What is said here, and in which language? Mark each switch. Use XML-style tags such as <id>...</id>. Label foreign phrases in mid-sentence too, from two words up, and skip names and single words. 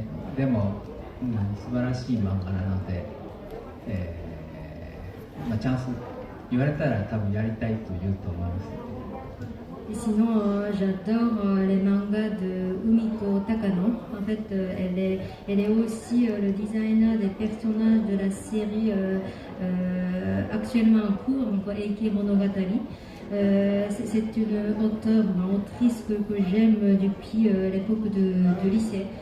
<ja>でも、素晴らしい漫画なので、まあチャンス言われたら多分やりたいと言うと思います。</ja> <fr>Et sinon, j'adore les mangas de Umiko Takano. En fait, elle est aussi le designer des personnages de la série actuellement en cours, donc Eike Monogatari. C'est une autrice que j'aime depuis l'époque de lycée.</fr>